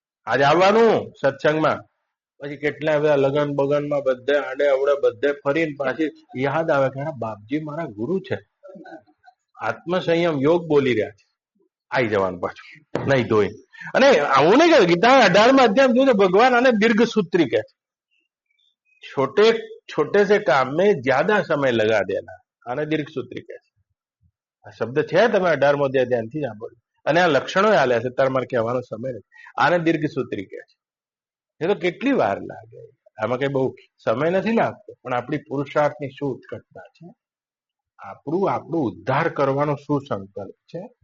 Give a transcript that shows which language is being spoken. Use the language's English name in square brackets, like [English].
[Gujarati] આજ આવવાનું સત્સંગમાં, પછી કેટલા બધા લગન બગનમાં બધે આડે અવડે બધે ફરીને પાછી યાદ આવે કે બાપજી મારા ગુરુ છે, આત્મસંયમ યોગ બોલી રહ્યા છે. આવી જવાનું પાછું નહીં ધોઈ. અને આવું નહીં કે ગીતા 18મા અધ્યાય જોયું ભગવાન આને દીર્ઘસૂત્રી કહે છે. [Hindi] छोटे से काम में ज्यादा समय लगा देना, [Gujarati] આને દીર્ઘસૂત્રી કહે છે. આ શબ્દ છે, તમે 18મો અધ્યાય ધ્યાનથી સાંભળ્યું. અને આ લક્ષણો આલ્યા છે, તાર મારે કહેવાનો સમય નથી. આને દીર્ઘસૂત્રી કહે છે. એ તો કેટલી વાર લાગે, આમાં કઈ બહુ સમય નથી લાગતો, પણ આપણી પુરુષાર્થની શું ઉત્કટતા છે, આપણું ઉદ્ધાર કરવાનો શું સંકલ્પ છે.